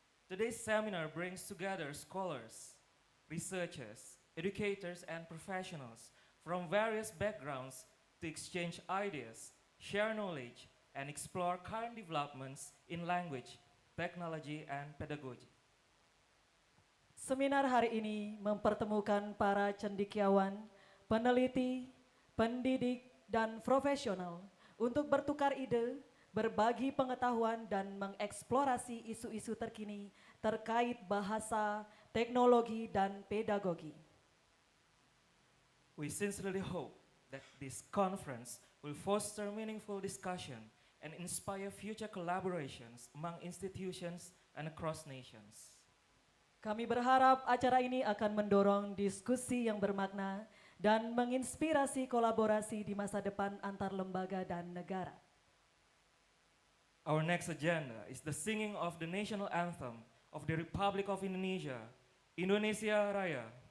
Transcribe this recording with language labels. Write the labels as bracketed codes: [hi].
[en] Today's seminar brings together scholars, researchers, educators, and professionals from various backgrounds to exchange ideas, share knowledge, and explore current developments in language, technology, and pedagogy. [id] seminar hari ini mempertemukan para cendekiawan, peneliti, pendidik, dan profesional untuk bertukar ide, berbagi pengetahuan, dan mengeksplorasi isu-isu terkini terkait bahasa, teknologi, dan pedagogi. [en] We sincerely hope that this conference will foster meaningful discussion and inspire future collaborations among institutions and across nations. [id] Kami berharap acara ini akan mendorong diskusi yang bermakna dan menginspirasi kolaborasi di masa depan antar lembaga dan negara. [en] Our next agenda is the singing of the national anthem of the Republic of Indonesia, Indonesia Raya.